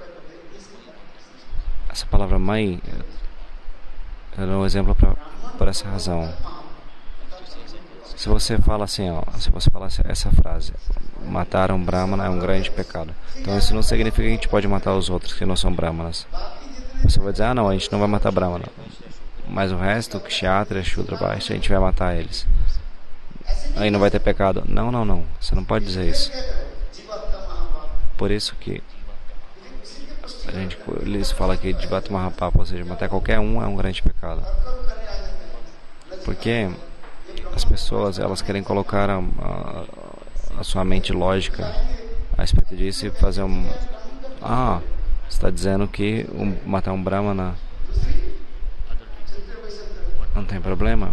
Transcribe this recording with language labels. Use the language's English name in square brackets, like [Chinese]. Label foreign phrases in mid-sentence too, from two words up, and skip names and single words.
[Portuguese] Essa palavra mãe era um exemplo por essa razão. Se você fala assim, se você fala essa frase, matar um brahmana é um grande pecado. Então isso não significa que a gente pode matar os outros que não são brahmanas. Você vai dizer, não, a gente não vai matar brahmana. Mas o resto, kshatriya, shudra, vaishya, a gente vai matar eles. Aí não vai ter pecado. Não. Você não pode dizer isso. Por isso que eles falam que [Sanskrit] जीवहत्या महापाप, [Portuguese] ou seja, matar qualquer um é um grande pecado. Porque as pessoas, elas querem colocar a sua mente lógica a respeito disso e fazer você está dizendo que matar um brahmana não tem problema?